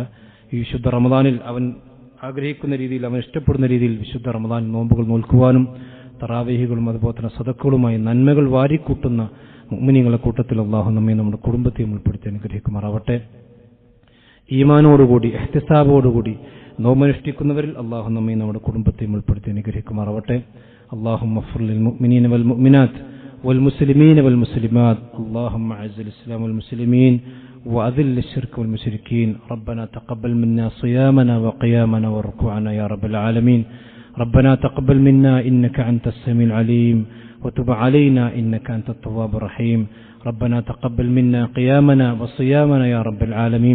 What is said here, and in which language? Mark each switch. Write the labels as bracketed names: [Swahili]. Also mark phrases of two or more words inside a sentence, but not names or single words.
[Malayalam] ഈ വിശുദ്ധ റമദാനിൽ അവൻ ആഗ്രഹിക്കുന്ന രീതിയിൽ, അവൻ ഇഷ്ടപ്പെടുന്ന രീതിയിൽ വിശുദ്ധ റമദാൻ നോമ്പുകൾ നോൽക്കുവാനും തറാവീഹുകളും അതുപോലെ തന്നെ സദഖകളുമായി നന്മകൾ വാരിക്കൂട്ടുന്ന മുഅ്മിനീങ്ങളുടെ കൂട്ടത്തിൽ അല്ലാഹു നമ്മെ നമ്മുടെ കുടുംബത്തെയും ഉൾപ്പെടുത്തി അനുഗ്രഹിക്കുമാറാവട്ടെ. ഈമാനോടുകൂടി ഇഹ്തിസാബോടുകൂടി നോമ്പനുഷ്ഠിക്കുന്നവരിൽ അല്ലാഹു നമ്മെ നമ്മുടെ കുടുംബത്തെയും ഉൾപ്പെടുത്തി അനുഗ്രഹിക്കുമാറാവട്ടെ. [Arabic] اللهم اغفر للمؤمنين والمؤمنات والمسلمين والمسلمات. اللهم أعز الإسلام والمسلمين وأذل الشرك والمشركين. ربنا تقبل منا صيامنا وقيامنا وركوعنا يا رب العالمين. ربنا تقبل منا إنك أنت السميع العليم وتب علينا إنك أنت التواب الرحيم. ربنا تقبل منا قيامنا وصيامنا يا رب العالمين.